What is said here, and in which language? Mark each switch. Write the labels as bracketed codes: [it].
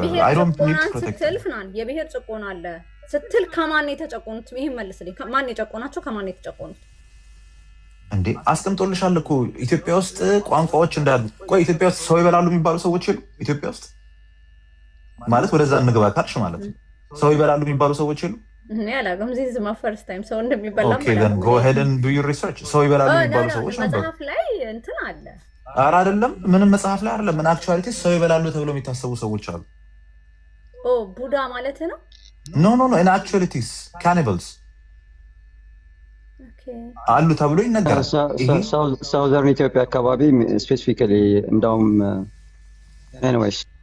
[en] I don't need ፕሮቴክት [am] ፍናን የብሔር ጭቆና አለ ስትል ከማን የተጨቆኑት ይሄን መልስልኝ ማን የጨቆናቸው ከማን የተጨቆኑት እንዴ አስቀምጦልሻል እኮ ኢትዮጵያ ውስጥ ቋንቋዎች እንዳሉ ቆይ ኢትዮጵያ ውስጥ ሰው ይበላሉ የሚባሉ ሰዎች የሉ ኢትዮጵያ ውስጥ ማለት ወደዛ እንግባ ካልሽ ማለት ነው ሰው ይበላሉ የሚባሉ ሰዎች የሉ እኔ አላውቅም [en] this is my first time [am] ሰው እንደሚበላ [en] okay then go ahead and do your research [am] ሰው ይበላሉ የሚባሉ ሰዎች ነበሩ መጽሐፍ ላይ እንትን አለ ኧረ አይደለም ምንም መጽሐፍ ላይ አይደለም ምን አክቹዋሊቲ ሰው ይበላሉ ተብሎ የሚታሰቡ ሰዎች አሉ ቡዳ ማለት ነው [en] ኖ in actualities cannibals [am] አሉ ተብሎ ይነገራል ሳውዘርን ኢትዮጵያ አካባቢ ስፔሲፊካሊ እንደውም anyways